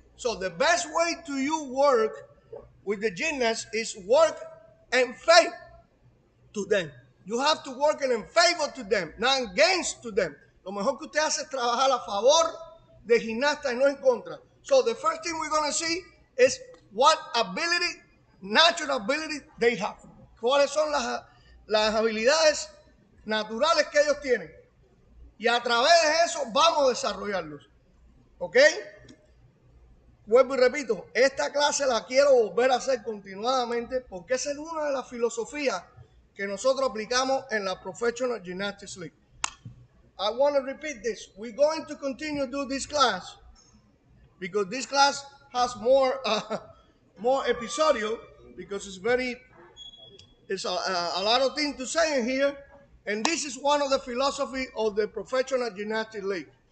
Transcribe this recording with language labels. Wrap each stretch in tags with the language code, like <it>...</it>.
<en>So the best way to you work with the gymnast is work in favor to them. You have to work in favor to them, not against to them.</en> <es>Lo mejor que usted hace es trabajar a favor de gimnasta y no en contra.</es> <en>So the first thing we're going to see is what ability, natural ability they have.</en> <es>¿Cuáles son las habilidades naturales que ellos tienen? Y a través de eso vamos a desarrollarlos. ¿Ok? Vuelvo y repito, esta clase la quiero volver a hacer continuadamente porque esa es una de las filosofías que nosotros aplicamos en la Professional Gymnastics League.</es> <en>I want to repeat this. We're going to continue to do this class because this class has more episodio because it's a lot of things to say in here. And this is one of the philosophy of the Professional Gymnastics League.</en>